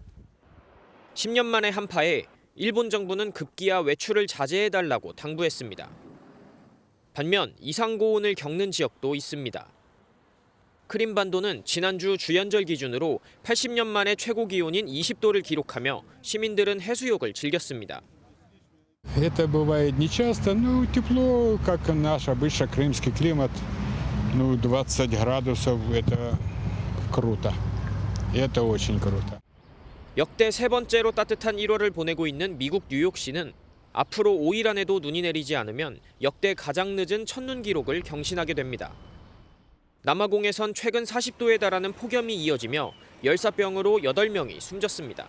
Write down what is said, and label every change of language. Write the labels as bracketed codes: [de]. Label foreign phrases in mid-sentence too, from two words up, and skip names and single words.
[ko] 10년 만의 한파에 일본 정부는 급기야 외출을 자제해달라고 당부했습니다. 반면 이상고온을 겪는 지역도 있습니다. 크림반도는 지난주 주연절 기준으로 80년 만에 최고 기온인 20도를 기록하며 시민들은 해수욕을 즐겼습니다. [ru] Это бывает нечасто, тепло, как наш обычный крымский климат. 20 градусов это круто. Это очень круто. [ko] 역대 세 번째로 따뜻한 1월을 보내고 있는 미국 뉴욕시는 앞으로 5일 안에도 눈이 내리지 않으면 역대 가장 늦은 첫눈 기록을 경신하게 됩니다. 남아공에선 최근 40도에 달하는 폭염이 이어지며 열사병으로 8명이 숨졌습니다.